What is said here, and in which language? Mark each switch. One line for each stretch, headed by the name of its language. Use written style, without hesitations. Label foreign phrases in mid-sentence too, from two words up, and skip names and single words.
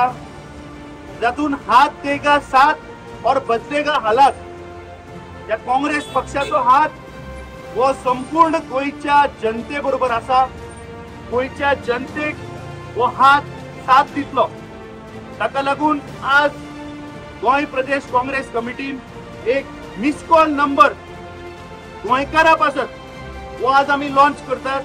Konkani: जातून
Hindi: हात देगा साथ और बचेगा हालात
Konkani: या काँग्रेस पक्षाचो हात वो संपूर्ण गोयच्या जनते बरोबर आसा. गोयच्या जनतेक वो हात साथ दितलो. ताका लागून आज गोंय प्रदेश काँग्रेस कमिटीन एक
English: miss call number
Konkani: गोंयकारां पासत वो आज आमी लॉन्च करतात.